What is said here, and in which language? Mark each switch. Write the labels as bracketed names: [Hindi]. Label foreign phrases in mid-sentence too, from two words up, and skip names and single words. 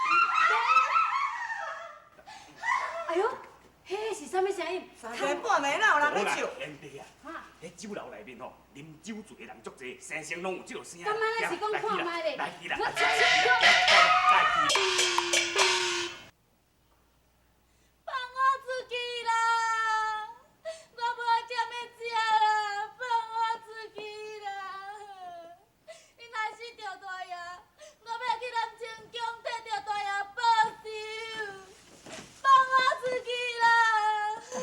[Min Nan Chinese] 哎呦，迄是啥物声音？3更半暝哪有人咧笑？兄弟啊，迄酒楼内面吼，啉酒醉的人足侪，声声拢有这个声。敢安尼是讲看卖咧？来去啦！放我出去啦！我无咸的食啦，放我出去啦！你若死着大爷，我要去南清宫摕着大爷报仇！放我出去啦！